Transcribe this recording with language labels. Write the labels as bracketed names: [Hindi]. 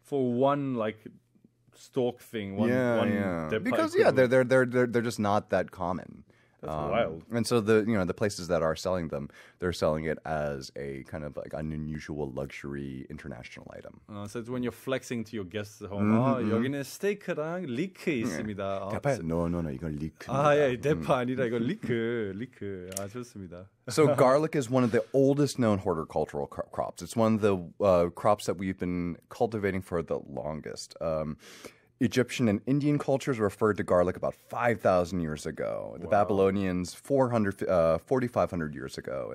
[English] For one like stalk thing, one 대파 Because equivalent. they're just not that common. That's wild. And so the places that are selling them, they're selling it as a kind of like an unusual luxury international item. So it's when you're flexing to your guests at home. [Korean] 여기는 스테이크랑 리크 있습니다. 대파, no, 이건 리크. 예, 대파 아니라 이건 리크. 좋습니다. [English] So garlic is one of the oldest known horticultural crops. It's one of the crops that we've been cultivating for the longest. Egyptian and Indian cultures referred to garlic about 5,000 years ago. The Babylonians 4,500 years ago.